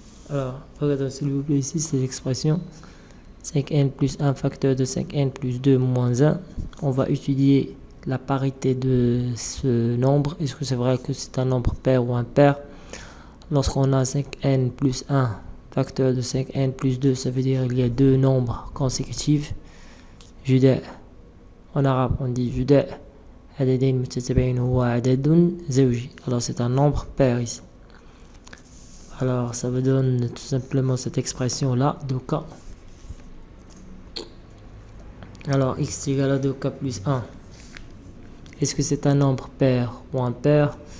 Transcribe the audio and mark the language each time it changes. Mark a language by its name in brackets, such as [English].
[French] Alors, regardez s'il vous plaît ici, cette expression 5n plus 1 facteur de 5n plus 2 moins 1. On va étudier la parité de ce nombre. Est-ce que c'est vrai que c'est un nombre pair ou impair? lorsqu'on a 5n plus 1, facteur de 5n plus 2, ça veut dire qu'il y a deux nombres consécutifs. [Arabic] جداء, [French] en arabe on dit [Arabic] جداء عددين متتابعين هو عدد زوجي. [French] Alors c'est un nombre pair ici. Alors ça vous donne tout simplement cette expression là, 2k. Alors x égale à 2k plus 1. Est-ce que c'est un nombre pair ou impair?